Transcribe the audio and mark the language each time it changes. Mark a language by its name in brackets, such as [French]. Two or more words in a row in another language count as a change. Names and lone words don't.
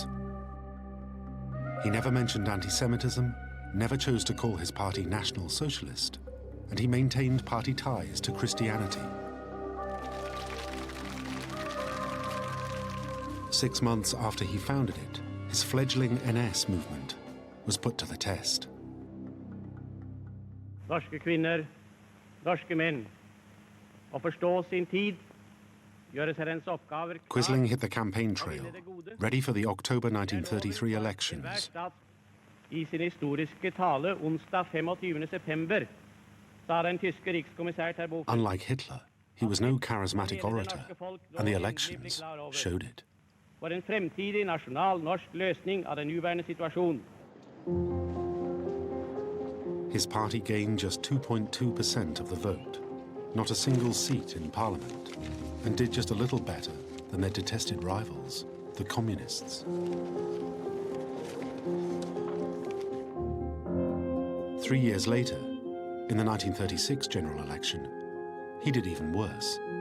[English] He never mentioned anti-Semitism, never chose to call his party National Socialist, and he maintained party ties to Christianity. 6 months after he founded it, his fledgling NS movement was put to the test. [Norwegian] Norske kvinner, norske menn, å forstå sin tid, gjøre seg dens oppgaver. [English] Quisling hit the campaign trail, ready for the October 1933 elections. [Norwegian] I sin historiske tale onsdag 25. september sa den tyske rikskommissær til Abwehr. [English] Unlike Hitler, he was no charismatic orator, and the elections showed it. [Norwegian] For en fremtidig nasjonal norsk løsning av den nåværende situasjon. [English] His party gained just 2.2% of the vote, not a single seat in parliament, and did just a little better than their detested rivals, the communists. 3 years later, in the 1936 general election, he did even worse.